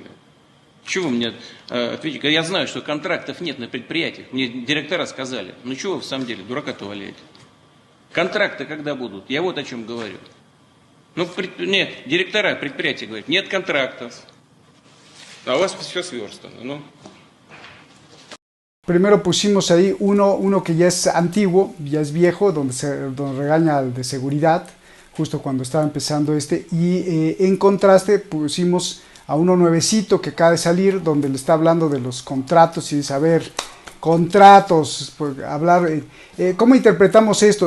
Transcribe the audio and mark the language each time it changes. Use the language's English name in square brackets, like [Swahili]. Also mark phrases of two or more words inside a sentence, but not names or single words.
[Russian] Чего вы мне ответите? Я знаю, что контрактов нет на предприятиях. Мне директора сказали. Ну чего вы в самом деле дурака-то валяете? Контракты когда будут? Я вот о чем говорю. Ну, нет, директора предприятия говорят, нет контрактов. А у вас все сверстано, [Spanish] ¿no? Primero pusimos ahí uno que ya es antiguo, ya es viejo, donde regaña al de seguridad, justo cuando estaba empezando y en contraste pusimos a uno nuevecito que acaba de salir, donde le está hablando de los contratos y dice, a ver, contratos, pues, hablar, ¿cómo interpretamos esto?